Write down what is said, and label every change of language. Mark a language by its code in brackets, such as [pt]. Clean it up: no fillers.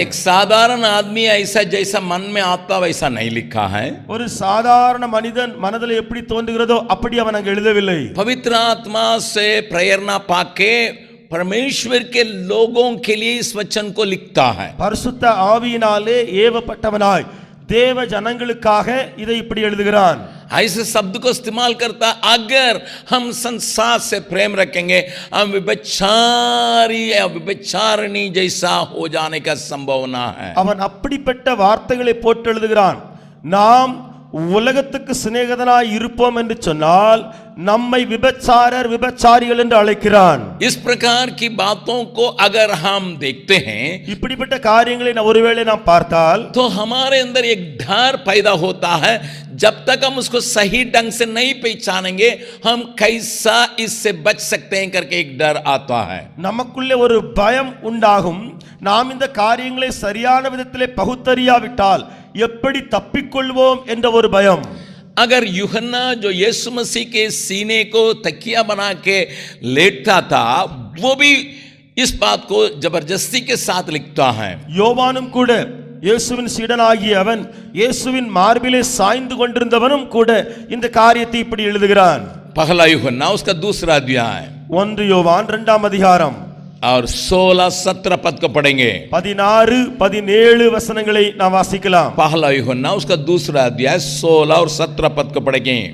[hi] एक साधारण आदमी ऐसा जैसा मन में आता वैसा नहीं लिखा है। [ta] ஒரு சாதாரண மனிதன் மனதில் எப்படி தோன்றுகிறதோ அப்படி அவன் அங்கே எழுதவில்லை। [hi] पवित्र आत्मा से प्रेरणा पाके परमेश्वर के लोगों के लिए इस वचन को लिखता है। [ta] பரிசுத்த ஆவியினாலே ஏவப்பட்டவனாய் தேவ ஜனங்களுக்காக இதை இப்படி எழுதுகிறான்। [hi] ऐसे शब्द को इस्तेमाल करता, अगर हम संसार से प्रेम रखेंगे, हम विभचारी या विभचारिणी जैसा हो जाने का संभावना है। [ta] அவன் அப்படிப்பட்ட வார்த்தைகளை போட்டு எழுதுகிறான்। நாம் உலகத்துக்கு சிநேகிதனாய் இருப்போம் என்று சொன்னால் நம்மை விபச்சாரிகள் என்று அழைக்கிறான்। [hi] इस प्रकार की बातों को अगर हम देखते हैं, [ta] இப்படிப்பட்ட காரியங்களை ஒருவேளை நாம் பார்த்தால், [hi] तो हमारे अंदर एक डर पैदा होता है। जब तक हम उसको सही ढंग से नहीं पहचानेंगे, हम कैसा इससे बच सकते हैं करके एक डर आता है। [ta] நமக்குள்ளே ஒரு பயம் உண்டாகும்। நாம் இந்த காரியங்களை சரியான விதத்திலே பகுத்தறியாவிட்டால் எப்படி தப்பிக்கொள்வோம் என்ற ஒரு பயம்। [hi] अगर यूहन्ना जो यीशु मसीह के सीने को तकिया बना के लेटता था, वो भी इस बात को जबरदस्ती के साथ लिखता है। [ta] யோவானும் கூட, இயேசுவின் சீடனாகிய அவன் இயேசுவின் மார்பிலே சாய்ந்து கொண்டிருந்தவனும் கூட இந்த காரியத்தை இப்படி எழுதுகிறான்। [hi] पहला यूहन्ना उसका 2 अध्याय, [ta] 1 யோவான் 2ஆம் அதிகாரம் [hi] और 16-17 पद को पढ़ेंगे। [ta] 16 17 வசனங்களை நாம் வாசிக்கலாம். [hi] पहला यूहन्ना उसका दूसरा अध्याय 16 और 17 पद को पढ़ेंगे।